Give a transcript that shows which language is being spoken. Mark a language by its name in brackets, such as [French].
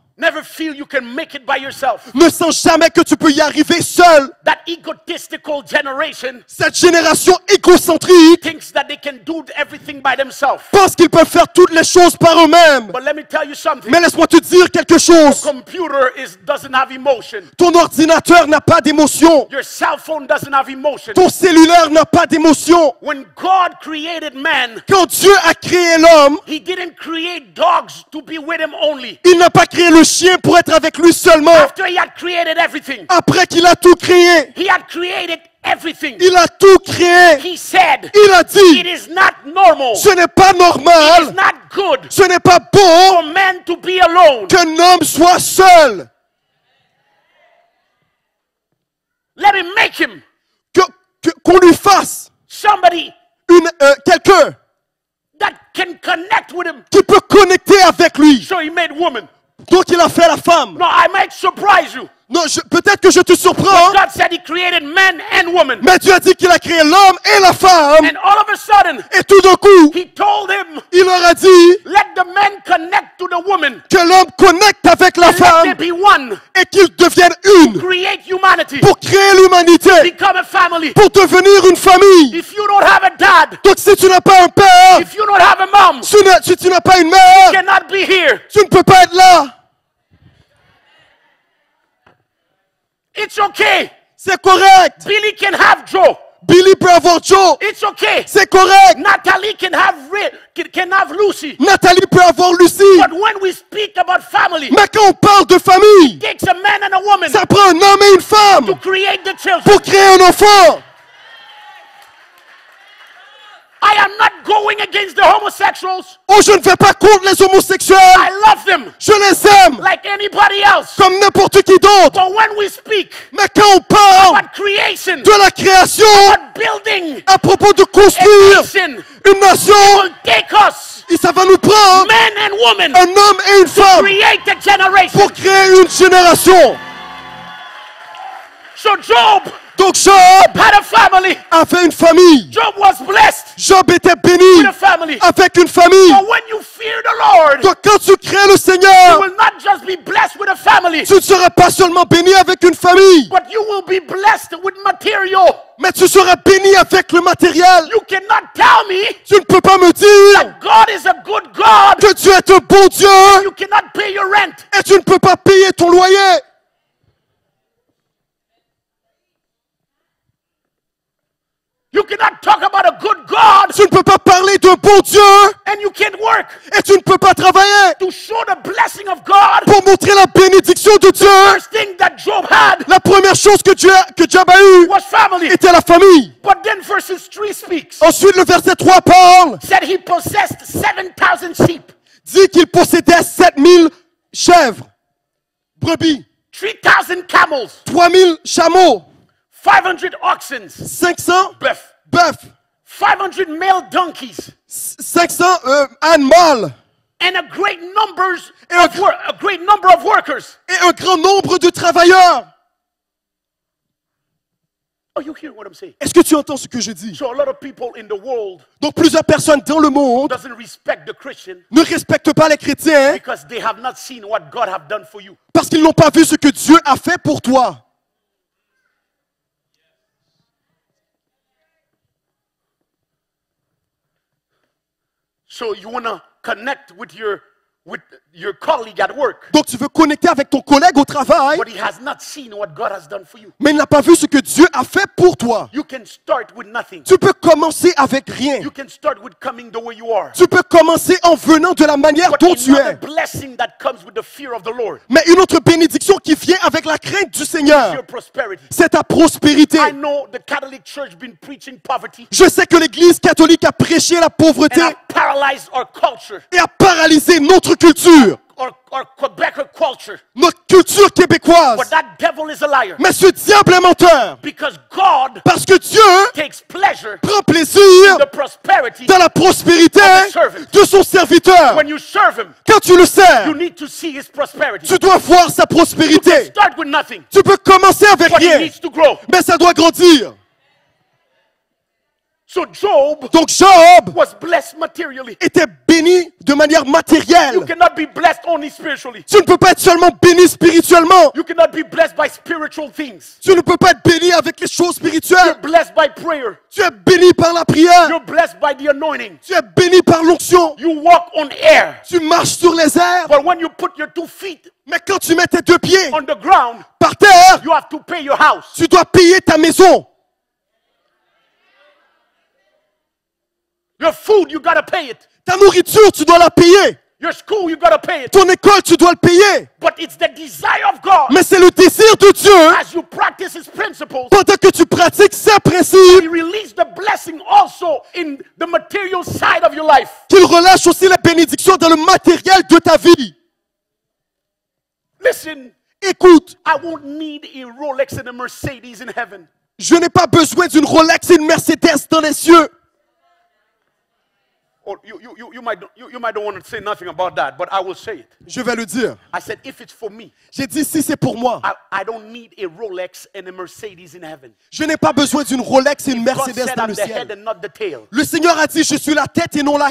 [English] Never feel you can make it by yourself. [French] Ne sens jamais que tu peux y arriver seul. [English] That egotistical generation [French] Cette génération égocentrique [English] thinks that they can do everything by themselves. [French] pense qu'ils peuvent faire toutes les choses par eux-mêmes. [English] But let me tell you something. [French] Mais laisse-moi te dire quelque chose. [English] Computer doesn't have emotion. [French] Ton ordinateur n'a pas d'émotion. [English] Your cell phone doesn't have emotion. [French] Ton cellulaire n'a pas d'émotion. [English] When God created man, [French] Quand Dieu a créé l'homme, [English] he didn't create dogs to be with him only. [French] il n'a pas créé le chien pour être avec lui seulement. [English] After he had created everything, [French] Après qu'il a tout créé, [English] he had created everything. [French] il a tout créé. [English] He said, [French] Il a [English] it [French] dit, [English] is not normal. [French] ce n'est pas [English] It is [French] normal, [English] not good [French] ce n'est pas bon [English] for man to be alone. [French] qu'un homme soit seul. [English] Let me make him [French] Qu'on lui fasse [English] somebody [French] quelqu'un [English] that can connect with him. [French] qui peut connecter avec lui. [English] So he made woman. [French] Donc il a fait la femme. [English] No, I might surprise you. [French] Non, peut-être que je te surprends, [English] God said he created man and woman. [French] mais Dieu a dit qu'il a créé l'homme et la femme. [English] And all of a sudden, [French] Et tout d'un coup, [English] he told him, [French] il leur a dit [English] let the man connect to the woman. [French] que l'homme connecte avec la [English] Let there [French] femme [English] be one. [French] et qu'ils deviennent une [English] Create humanity. [French] pour créer l'humanité, [English] Become a family. [French] pour devenir une famille. [English] If you don't have a dad, [French] Donc si tu n'as pas un père, [English] if you don't have a mom, [French] si tu n'as pas une [English] you [French] mère, [English] cannot be here. [French] tu ne peux pas être là. [English] It's okay. [French] C'est correct. [English] Billy can have Joe. [French] Billy peut avoir Joe. [English] It's okay. [French] C'est correct. [English] Natalie can have Lucy. [French] Nathalie peut avoir Lucie. [English] But when we speak about family, [French] Mais quand on parle de famille, [English] it takes a man and a woman [French] ça prend un homme et une femme [English] to create the children. [French] pour créer un enfant. [English] I am not going against the homosexuals. [French] Oh, je ne vais pas contre les homosexuels. [English] I love them [French] Je les aime [English] like anybody else. [French] comme n'importe qui d'autre. [English] But when we speak [French] Mais quand on parle [English] about creation, [French] de la création, [English] about building [French] à propos de [English] a [French] construire [English] nation, [French] une nation, [English] will take us, [French] et ça va nous prendre [English] men and women, [French] un homme et une femme [English] create a generation. [French] pour créer une génération. [English] So Job [French] Donc Job [English] had a family. [French] avait une famille. [English] Job was blessed [French] Job était béni [English] with a family. [French] avec une famille. [English] But when you fear the Lord, [French] Donc quand tu crées le [English] you [French] Seigneur, [English] will not just be blessed with a family, [French] tu ne seras pas seulement béni avec une famille, [English] but you will be blessed with material. [French] mais tu seras béni avec le matériel. [English] You cannot tell me [French] Tu ne peux pas me dire [English] that God is a good God. [French] que Dieu est un bon Dieu [English] You cannot pay your rent. [French] et tu ne peux pas payer ton loyer. [English] You cannot talk about a good God [French] Tu ne peux pas parler d'un bon Dieu [English] and you can't work [French] et tu ne peux pas travailler [English] to show the blessing of God. [French] pour montrer la bénédiction de Dieu. [English] First thing that Job had [French] La première chose que Job a eue [English] was family. [French] était la famille. [English] But then verses 3 speaks. [French] Ensuite, le verset 3 parle, [English] Said he possessed 7,000 sheep, [French] dit qu'il possédait 7000 chèvres, brebis, [English] 3,000 camels, [French] 3000 chameaux, [English] 500 oxen, [French] 500 bœufs, bœufs, [English] 500 male donkeys, [French] 500 ânes mâles [English] and a great number [French] Et [English] of workers. [French] et un grand nombre de travailleurs. [English] Oh, you hear what I'm saying? [French] Est-ce que tu entends ce que je dis? [English] So a lot of people in the world [French] Donc plusieurs personnes dans le monde [English] doesn't respect the Christian [French] ne respectent pas les chrétiens [English] because they have not seen what God have done for you. [French] parce qu'ils n'ont pas vu ce que Dieu a fait pour toi. [English] So you want to connect with your colleague at work, [French] Donc tu veux connecter avec ton collègue au travail, [English] but he has not seen what God has done for you. [French] mais il n'a pas vu ce que Dieu a fait pour toi. [English] You can start with nothing. [French] Tu peux commencer avec rien. [English] You can start with coming the way you are. [French] Tu peux commencer en venant de la manière [English] But [French] dont tu [English] another [French] es. [English] blessing that comes with the fear of the Lord [French] Mais une autre bénédiction qui vient avec la crainte du [English] is [French] Seigneur, [English] your prosperity. [French] c'est ta prospérité. [English] I know the Catholic Church been preaching poverty, [French] Je sais que l'Église catholique a prêché la pauvreté [English] and I've paralyzed our culture, [French] et a paralysé notre culture, [English] our Quebecer culture. [French] notre culture [English] But [French] québécoise. [English] that devil is a liar. [French] Mais ce diable est menteur. [English] Because God [French] Parce que Dieu [English] takes pleasure [French] prend plaisir [English] in the prosperity. [French] dans la prospérité de son serviteur. [English] When you serve him, [French] Quand tu le sers, [English] you need to see his prosperity. [French] tu dois voir sa prospérité. [English] Start with nothing, [French] Tu peux commencer avec [English] but it [French] rien, [English] needs to grow. [French] mais ça doit grandir. [English] So Job [French] Donc Job [English] was blessed materially. [French] était béni de manière [English] You [French] matérielle. [English] cannot be blessed only spiritually. [French] Tu ne peux pas être seulement béni spirituellement. [English] You cannot be blessed by spiritual things. [French] Tu ne peux pas être béni avec les choses [English] You're [French] spirituelles. [English] blessed by prayer. [French] Tu es béni par la prière. [English] You're blessed by the anointing. [French] Tu es béni par l'onction. [English] You walk on air. [French] Tu marches sur les airs. [English] But when you put your 2 feet [French] Mais quand tu mets tes 2 pieds [English] on the ground, [French] par terre, [English] you have to pay your house. [French] tu dois payer ta maison. [English] Your food, you gotta pay it. [French] Ta nourriture, tu dois la payer. [English] Your school, you gotta pay it. [French] Ton école, tu dois le payer. [English] But it's the desire of God [French] Mais c'est le désir de Dieu, [English] as you practice His principles. [French] pendant que tu pratiques ses [English] He [French] principes, [English] release the blessing also in the material side of your life. [French] qu'il relâche aussi la bénédiction dans le matériel de ta vie. [English] Listen, [French] Écoute, [English] I won't need a Rolex and a Mercedes in heaven. [French] je n'ai pas besoin d'une Rolex et une Mercedes dans les cieux. [English] Oh, you might don't want to say nothing about that, but I will say it. [French] Je vais le dire. [English] I said, if it's for me, [French] J'ai dit, si c'est pour moi, [English] I don't need a Rolex and a Mercedes in heaven. [French] je n'ai pas besoin d'une Rolex et une [English] God [French] Mercedes [English] said [French] dans [English] I'm [French] le [English] the head [French] ciel. [English] and not the tail. [French] Le Seigneur a dit, je suis la tête et non la